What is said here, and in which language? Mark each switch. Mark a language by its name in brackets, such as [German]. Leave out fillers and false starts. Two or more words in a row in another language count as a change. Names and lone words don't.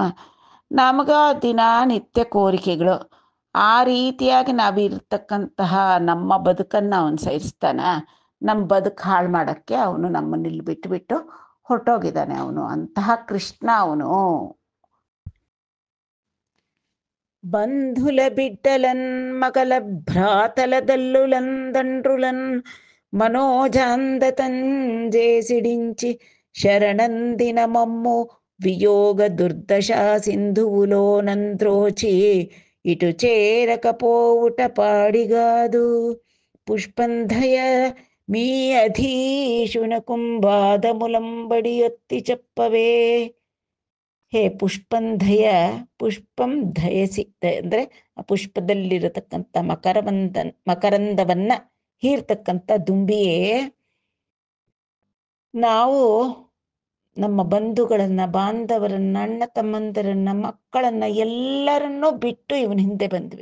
[Kannada] ನಮಗ ದಿನ ನಿತ್ಯ ಕೋರಿಕೆಗಳು, ಆ ರೀತಿಯಾಗಿ ನಾವಿರ್ತಕ್ಕಂತಹ ನಮ್ಮ ಬದುಕನ್ನು ಅವನು ಸಹಿಸ್ತಾನ. ನಮ್ಮ ಬದುಕು ಹಾಳು ಮಾಡೋಕ್ಕೆ ಅವನು ನಮ್ಮನ್ನಿಲ್ಲಿ ಬಿಟ್ಟು ಹೊರಟೋಗಿದ್ದಾನೆ. ಅವನು ಅಂತಹ ಕೃಷ್ಣ. ಅವನು [Telugu] బంధుల బిడ్డలన్ మగల భ్రాతలదల్లులన్ దండ్రులన్ మనోజాందతంజేసిడించి శరణందిన మమ్ము వియోగ దుర్దశ సింధువులోనంద్రోచి ఇటు చేరకపోవుట పాడిగాదు. పుష్పంధయ మీ అధీశునకుంబాదములంబడి ఒత్తి చెప్పవే. [Kannada] ಹೇ ಪುಷ್ಪಂಧಯ, ಪುಷ್ಪಂ ಧಯಸಿ ಅಂದರೆ ಆ ಪುಷ್ಪದಲ್ಲಿರತಕ್ಕಂಥ ಮಕರಂದವನ್ನ ಹೀರ್ತಕ್ಕಂಥ ದುಂಬಿಯೇ, ನಾವು ನಮ್ಮ ಬಂಧುಗಳನ್ನ, ಬಾಂಧವರನ್ನ, ಅಣ್ಣ ತಮ್ಮಂದರನ್ನ, ಮಕ್ಕಳನ್ನ ಎಲ್ಲರನ್ನೂ ಬಿಟ್ಟು ಇವನ ಹಿಂದೆ ಬಂದ್ವಿ.